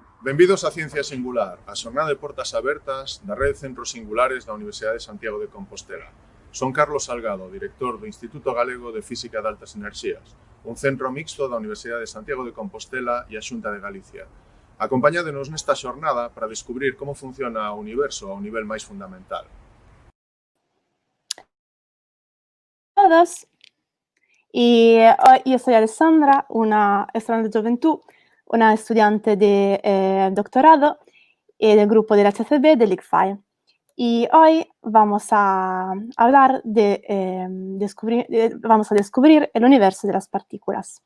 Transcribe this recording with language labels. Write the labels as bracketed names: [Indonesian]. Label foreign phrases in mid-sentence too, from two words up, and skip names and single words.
[Galician] Benvidos a Ciencia Singular, a xornada de portas abertas da Rede de Centros Singulares da Universidade de Santiago de Compostela. Son Carlos Salgado, director do Instituto Galego de Física de Altas Enerxías, un centro mixto da Universidade de Santiago de Compostela e a Xunta de Galicia. Acompáñadenos nesta xornada para descubrir como funciona o universo ao nivel máis fundamental. [Spanish] Todos. Y yo soy Alessandra, una estudiante de Juventud, una estudiante de doctorado del grupo del HCB del ICFAI. Y hoy vamos a hablar vamos a descubrir el universo de las partículas.